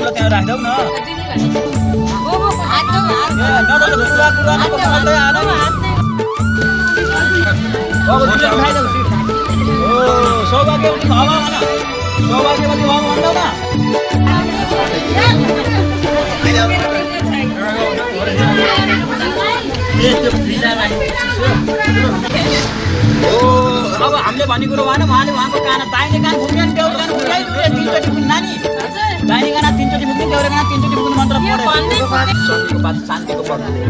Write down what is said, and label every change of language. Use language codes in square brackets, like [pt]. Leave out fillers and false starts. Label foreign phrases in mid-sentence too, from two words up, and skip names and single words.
[ne] राख्दौ न [sa] सौभाग्यवती भव [ne] भन [sa] सौभाग्यवती भव [ne] भन्दौ न अब हामीले भन्ने कुरो भएन उहाँले उहाँको कान दाहिने कान फुक्यो नि देउरे कान फुकाइदियो तीनचोटि फुक्नु नानी दाहिने कान तीनचोटि फुक्नु देउरे कान तीनचोटि फुक्नु मन्त्र पढ्यो सन्धिको बात शान्तिको पढ्नु